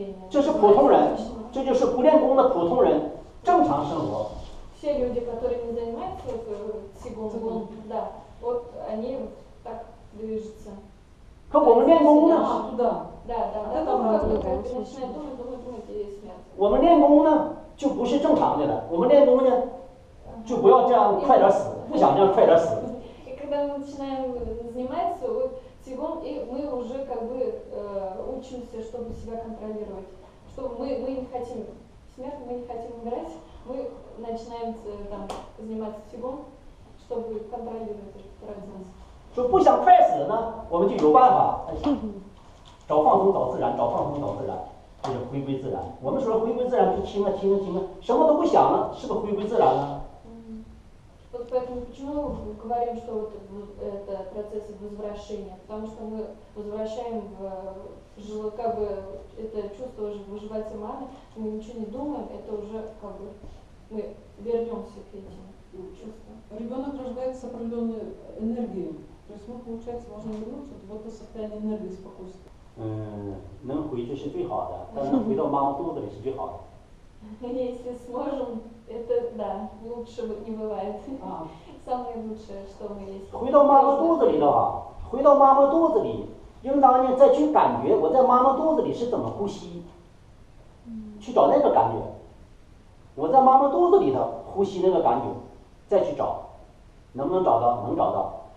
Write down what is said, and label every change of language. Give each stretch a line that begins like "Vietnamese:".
Chinese: 这是普通人，这就是不练功的普通人正常生活。
Russian: Все люди, которые не занимаются цигуном, да, вот они так движутся.
Chinese: 可我们练功呢？
Russian: Да. Начинает думать и смеяться.
Chinese: 我们练功呢，就不是正常的了。我们练功呢。就不要这样快点死，不想这样快点死。
Russian: И когда мы начинаем заниматься цигун, и мы уже как бы учимся, чтобы себя контролировать. Что мы не хотим смерти, мы не хотим умирать, мы начинаем там заниматься цигун, чтобы контролировать этот процесс.
Chinese: 说不想快死呢，我们就有办法，找放松，找自然，就是回归自然。我们说回归自然，就听了，什么都不想了，是不是回归自然了？
Russian: Вот поэтому почему мы говорим, что вот это процесс возвращения, потому что мы возвращаем как бы это чувство выживать мамы, мы ничего не думаем, это уже как бы мы вернемся к этим чувствам. Ребенок рождается с определенной энергией, то есть мы, получается, можем вернуться в это состояние энергии спокойствия.
Chinese: 能回去是最好的，但是能回到妈妈肚子里是最好的。
Russian: Если сможем, это да, лучше не бывает. Самое лучшее, что мы есть.
Chinese: 回到妈妈肚子里的话，回到妈妈肚子里，应当呢再去感觉我在妈妈肚子里是怎么呼吸，去找那个感觉。我在妈妈肚子里头呼吸那个感觉，再去找，能不能找到？能找到。